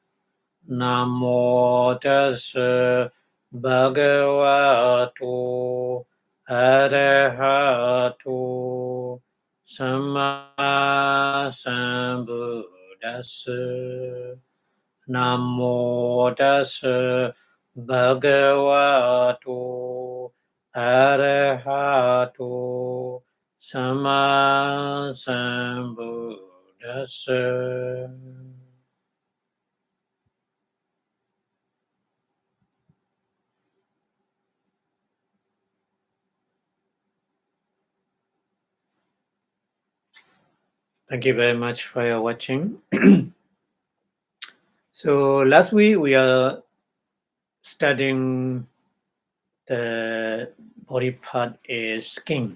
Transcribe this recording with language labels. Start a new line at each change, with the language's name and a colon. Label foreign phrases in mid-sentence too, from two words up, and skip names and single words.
Pali: Namo Tassa Bhagavato Arahato Samma Sambuddhassa. Namo Tassa Bhagavato Arahato Samma Sambuddhassa.
English: Thank you very much for your watching. So last week we are studying the body part is skin.